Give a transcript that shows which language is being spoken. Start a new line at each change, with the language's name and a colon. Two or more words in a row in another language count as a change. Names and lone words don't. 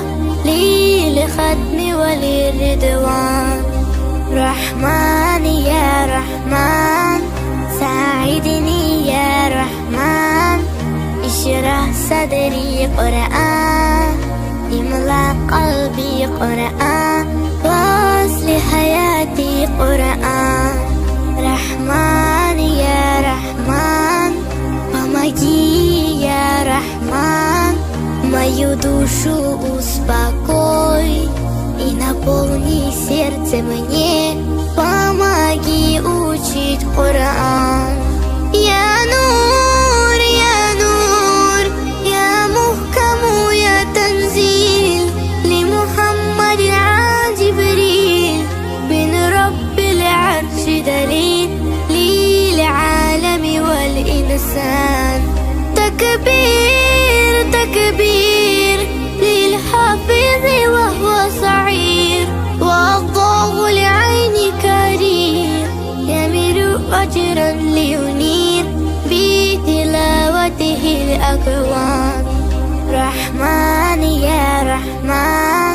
Arabic: لي لختم وللرضوان رحمن يا رحمن ساعدني يا رحمن اشرح صدري قرآن املأ قلبي قرآن واصلح حياتي قرآن رحمن يا رحمن
Russian: помоги
Arabic: يا رحمن
Russian: мою душу успокой и наполни сердце мне помоги учить Коран
Arabic: يا نور يا محكم يا تنزيل لمحمد عن جبريل من رب العرش دليل للعالم والإنسان تكبير تكبير للحافظ وهو صغير والضوء لعين كريم يمر أجرا لينير بتلاوته الأكوان رحمن يا رحمن